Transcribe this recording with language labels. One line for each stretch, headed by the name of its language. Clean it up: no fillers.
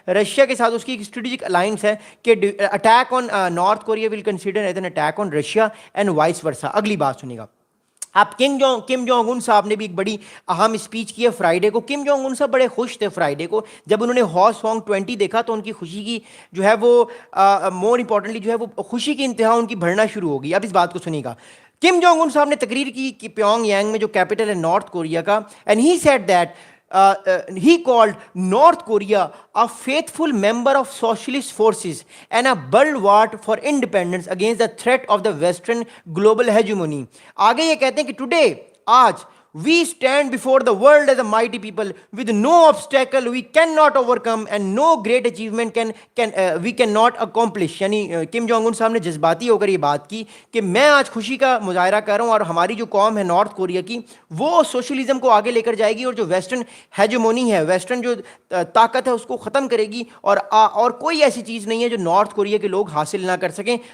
Urdu: Russia کے ساتھ اس کی ایک اسٹریٹجک الائنس ہے کہ
English: Attack on North Korea will consider as an attack on Russia and vice versa.
Urdu: اگلی بات سنیے گا. آپ کم جونگ ان صاحب نے بھی ایک بڑی اہم اسپیچ کی ہے فرائیڈے کو. کم جونگ ان صاحب بڑے خوش تھے فرائیڈے کو جب انہوں نے ہاسونگ 20 دیکھا تو ان کی خوشی کی جو ہے وہ مور امپورٹنٹلی جو ہے وہ خوشی کی انتہا ان کی بڑھنا شروع ہو گئی. اب اس بات کو سنیے گا. کم جونگ ان صاحب نے تقریر کی کہ پیونگ یانگ میں جو کیپٹل ہے نارتھ کوریا کا,
English: And he said that he called North Korea a faithful member of socialist forces and a bulwark for independence against the threat of the Western global hegemony.
Urdu: آگے یہ کہتے ہیں کہ
English: today, آج we stand before the world as a mighty people with no obstacle we cannot overcome and no great achievement we cannot accomplish.
Urdu: یعنی Kim Jong Un صاحب نے جذباتی ہو کر یہ بات کی کہ میں آج خوشی کا مظاہرہ کر رہا ہوں اور ہماری جو قوم ہے نارتھ کوریا کی وہ سوشلزم کو آگے لے کر جائے گی اور جو ویسٹرن ہیجمونی ہے, ویسٹرن جو طاقت ہے اس کو ختم کرے گی اور کوئی ایسی چیز نہیں ہے جو نارتھ کوریا کے لوگ حاصل نہ کر سکیں.